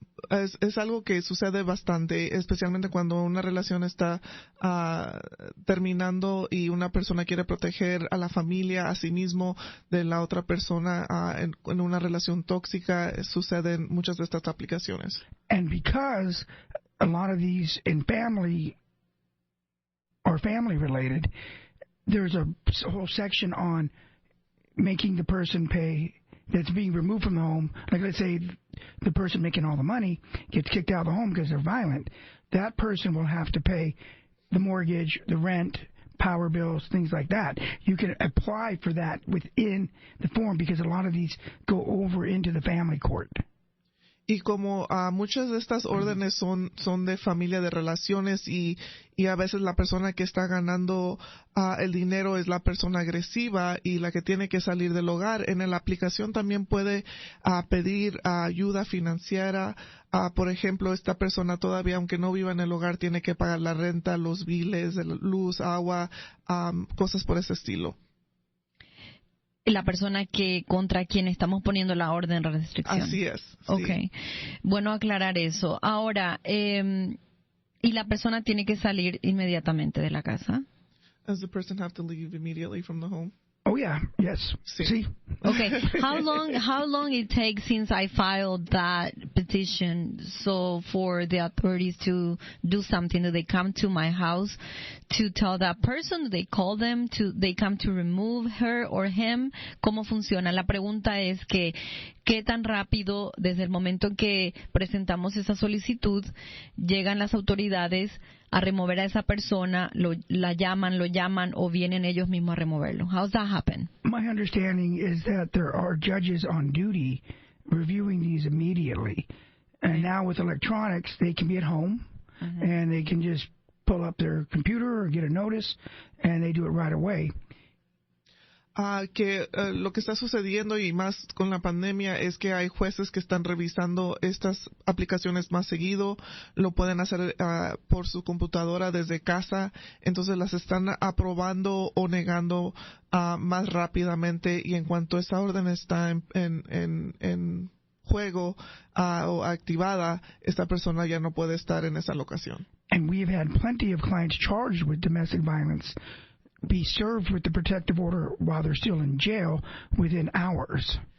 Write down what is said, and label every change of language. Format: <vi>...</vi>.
<es>Es algo que sucede bastante, especialmente cuando una relación está terminando y una persona quiere proteger a la familia, a sí mismo, de la otra persona en una relación tóxica. Suceden muchas de estas aplicaciones.</es> <en>And because a lot of these in family or family related, there's a whole section on making the person pay that's being removed from the home. Like, let's say the person making all the money gets kicked out of the home because they're violent. That person will have to pay the mortgage, the rent, power bills, things like that. You can apply for that within the form because a lot of these go over into the family court.</en> <es>Y como muchas de estas órdenes son de familia, de relaciones, y a veces la persona que está ganando el dinero es la persona agresiva y la que tiene que salir del hogar, en la aplicación también puede pedir ayuda financiera. Por ejemplo, esta persona todavía, aunque no viva en el hogar, tiene que pagar la renta, los biles, luz, agua, cosas por ese estilo. La persona contra quien estamos poniendo la orden de restricción. Así es. Sí. Okay. Bueno aclarar eso. Ahora, ¿y la persona tiene que salir inmediatamente de la casa?</es> <en>Does the person have to leave immediately from the home? Oh yeah, yes.</en> <es>Sí.</es> <en>See? Okay. How long it takes since I filed that petition so for the authorities to do something? Do they come to my house to tell that person? Do they call them? They come to remove her or him?</en> <es>¿Cómo funciona? La pregunta es que ¿qué tan rápido desde el momento en que presentamos esa solicitud llegan las autoridades a remover a esa persona, lo llaman o vienen ellos mismos a removerlo?</es> <en>How does that happen? My understanding is that there are judges on duty reviewing these immediately. And now with electronics, they can be at home and they can just pull up their computer or get a notice and they do it right away.</en> <es>Lo que está sucediendo, y más con la pandemia, es que hay jueces que están revisando estas aplicaciones más seguido. Lo pueden hacer por su computadora desde casa, entonces las están aprobando o negando más rápidamente, y en cuanto esa orden está en juego o activada, esta persona ya no puede estar en esa locación.</es> <en>And we've had plenty of clients charged with domestic violence be served with the protective order while they're still in jail within hours.</en>